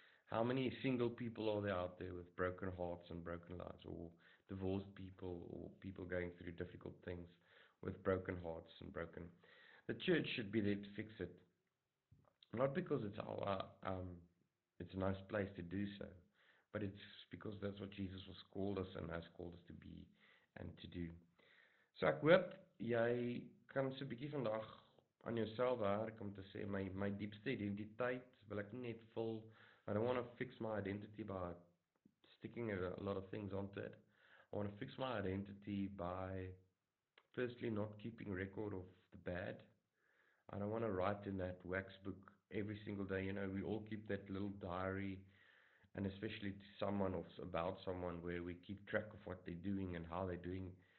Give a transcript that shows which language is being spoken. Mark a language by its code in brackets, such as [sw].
[en] How many single people are there out there with broken hearts and broken lives, or divorced people, or people going through difficult things with broken hearts and broken? The church should be there to fix it, not because it's a nice place to do so, but it's because that's what Jesus was called us and has called us to be and to do. [af] So ek hoop jy kan so 'n bietjie vandag aan jouself werk om te sê my diepste identiteit wil ek nie net vul. [en] I don't want to fix my identity by sticking a lot of things onto it. I want to fix my identity by firstly not keeping record of the bad. I don't want to write in that wax book every single day. You know, we all keep that little diary, and especially to someone or about someone, where we keep track of what they're doing and how they're doing.